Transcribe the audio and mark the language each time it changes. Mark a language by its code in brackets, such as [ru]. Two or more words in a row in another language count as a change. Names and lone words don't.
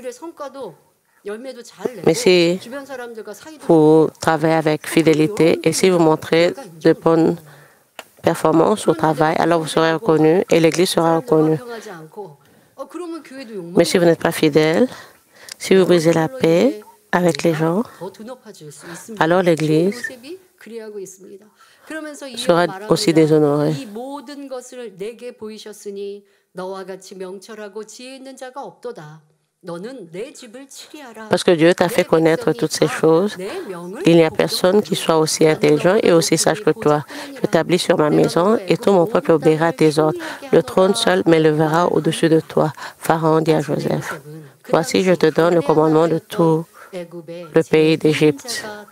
[fr] Mais si vous travaillez avec fidélité et si vous montrez de bonnes performance au travail, alors vous serez reconnu et l'Église sera reconnue. Mais si vous n'êtes pas fidèle, si vous brisez la paix avec les gens, alors l'Église sera aussi déshonoré. [ko] 이 모든 것을 내게 보이셨으니 너와 같이 명철하고 지혜 있는 자가 없도다. [fr] Parce que Dieu t'a fait connaître toutes ces choses, il n'y a personne qui soit aussi intelligent et aussi sage que toi. Je t'établis sur ma maison et tout mon peuple obéira à tes ordres. Le trône seul m'élevera au-dessus de toi. Pharaon dit à Joseph, voici, je te donne le commandement de tout le pays d'Égypte.